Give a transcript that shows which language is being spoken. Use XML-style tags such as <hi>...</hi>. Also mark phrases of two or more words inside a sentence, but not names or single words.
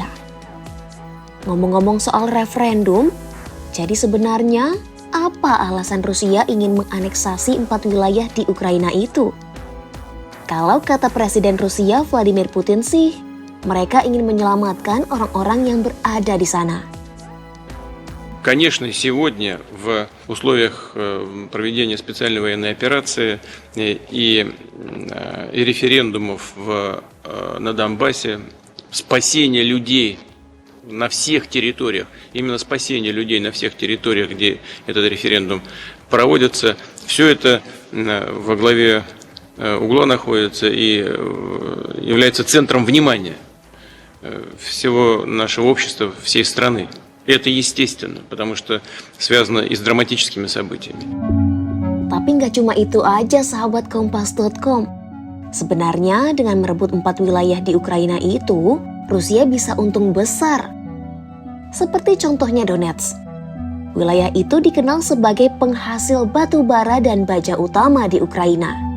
<id>Ngomong-ngomong soal referendum, jadi sebenarnya apa alasan Rusia ingin menganeksasi 4 wilayah di Ukraina itu? Kalau kata Presiden Rusia Vladimir Putin sih, mereka ingin menyelamatkan orang-orang yang berada di sana.</id> <ru>Конечно, сегодня в условиях проведения специальной военной операции и референдумов на Донбассе, спасение людей на всех территориях, именно спасение людей на всех территориях, где этот референдум проводится, все это во главе угла находится и является центром внимания всего нашего общества, всей страны. Это естественно, потому что связано и с драматическими событиями.</ru> <id>Tapi nggak cuma itu aja sahabat Kompas.com. Sebenarnya dengan merebut 4 wilayah di Ukraina itu, Rusia bisa untung besar. Seperti contohnya Donetsk. Wilayah itu dikenal sebagai penghasil batu bara dan baja utama di Ukraina.</id>